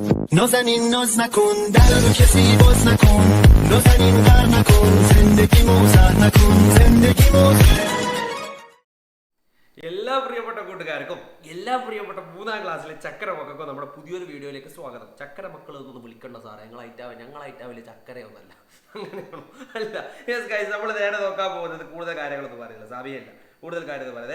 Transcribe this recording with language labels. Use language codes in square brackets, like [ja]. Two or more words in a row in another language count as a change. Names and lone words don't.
[fa] نازنین ناز نکن در رو کسی باز نکن نازنین غر نکن زندگی موزر نکن زندگی موزر. [ml] എല്ലാ പ്രിയപ്പെട്ട കൂട്ടുകാർക്കും എല്ലാ പ്രിയപ്പെട്ട 3ാം ക്ലാസ്സിലെ ചക്കര മക്കൾക്കും നമ്മുടെ പുതിയൊരു വീഡിയോയിലേക്ക് സ്വാഗതം. ചക്കര മക്കൾ എന്നൊന്ന് വിളിക്കേണ്ട സാറേ, ഞങ്ങളായിട്ടാവില്ല ചക്കരയൊന്നല്ല, അങ്ങനെയാണോ? അല്ല. [en] yes guys, [ml] നമ്മൾ നേരെ നോക്കാൻ പോകുന്നത് കൂടുതൽ കാര്യങ്ങളൊന്നും പറയുന്നില്ല, സമയമില്ല കൂടുതൽ കാര്യങ്ങൾ പറയാം.